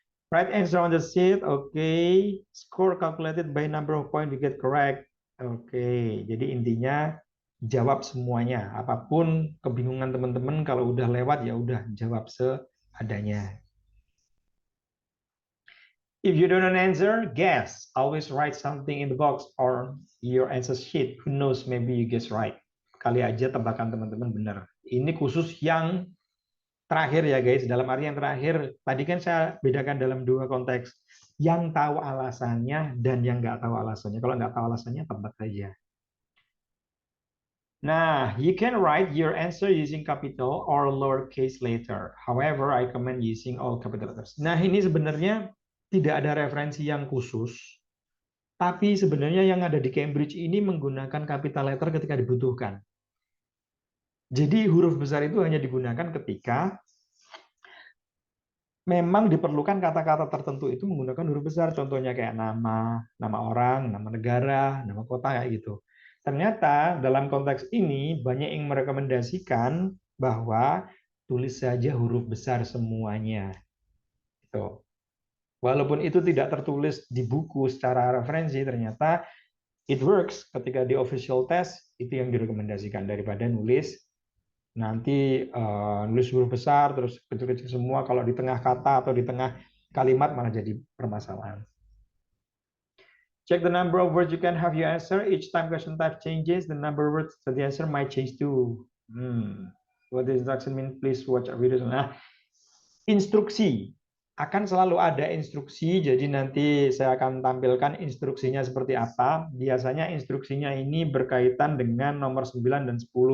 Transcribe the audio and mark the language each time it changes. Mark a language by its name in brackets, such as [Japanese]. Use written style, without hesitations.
[English] Right answer on the sheet, okay. Score calculated by number of point you get correct. [Indonesian] Oke, jadi intinya jawab semuanya. Apapun kebingungan teman-teman, kalau udah lewat ya udah jawab seadanya. [English] If you don't know an answer, guess. Always write something in the box or your answer sheet. Who knows, maybe you guess right. [Indonesian] Kali aja tebakan teman-teman benar. Ini khusus yang terakhir ya guys, dalam arti yang terakhir, tadi kan saya bedakan dalam 2 konteks, yang tahu alasannya dan yang nggak tahu alasannya. Kalau nggak tahu alasannya, tebak saja. [English] Nah, you can write your answer using capital or lowercase letter. However, I recommend using all capital letters. [Indonesian] Nah, ini sebenarnya tidak ada referensi yang khusus, tapi sebenarnya yang ada di Cambridge ini menggunakan capital letter ketika dibutuhkan. Jadi huruf besar itu hanya digunakan ketika memang diperlukan kata-kata tertentu itu menggunakan huruf besar. Contohnya kayak nama orang, nama negara, nama kota kayak gitu. Ternyata dalam konteks ini banyak yang merekomendasikan bahwa tulis saja huruf besar semuanya. Gitu. Walaupun itu tidak tertulis di buku secara referensi, ternyata [English] it works [Indonesian] ketika di official test itu yang direkomendasikan daripada nulis nanti nulis huruf besar terus kecil-kecil semua, kalau di tengah kata atau di tengah kalimat malah jadi permasalahan. [English] Check the number of words you can have your answer. Each time question type changes, the number of words that the answer might change too. What does instruction mean? Please watch a video. [Indonesian] Nah, instruksi akan selalu ada instruksi, jadi nanti saya akan tampilkan instruksinya seperti apa. Biasanya instruksinya ini berkaitan dengan nomor 9 dan 10.